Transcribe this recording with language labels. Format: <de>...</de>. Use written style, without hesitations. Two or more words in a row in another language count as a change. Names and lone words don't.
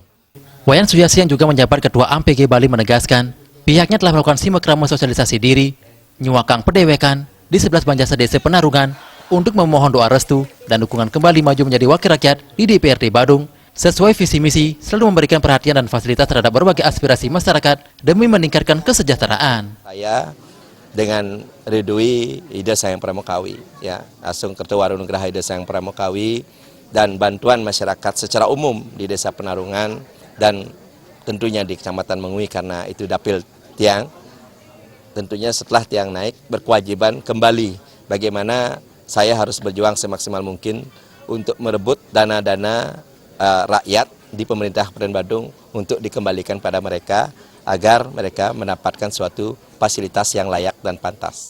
<id>Wayan Suyase yang juga menjabat Ketua AMPG Bali menegaskan, pihaknya telah melakukan simekrama sosialisasi diri,</id> <ban>nyuakang pedewekan</ban> <id>di 11 Banjar Desa Penarungan untuk memohon doa restu dan dukungan kembali maju menjadi wakil rakyat di DPRD Badung sesuai visi misi selalu memberikan perhatian dan fasilitas terhadap berbagai aspirasi masyarakat demi meningkatkan kesejahteraan. Saya dengan Ridwi Ida Sayang Pramukawi, ya, langsung Ketua Warunugraha Ida Sayang Pramukawi dan bantuan masyarakat secara umum di Desa Penarungan dan tentunya di Kecamatan Mengwi karena itu Dapil Tiang, tentunya setelah Tiang naik berkewajiban kembali bagaimana saya harus berjuang semaksimal mungkin untuk merebut dana-dana rakyat di pemerintah Kabupaten Badung untuk dikembalikan pada mereka agar mereka mendapatkan suatu fasilitas yang layak dan pantas.</id>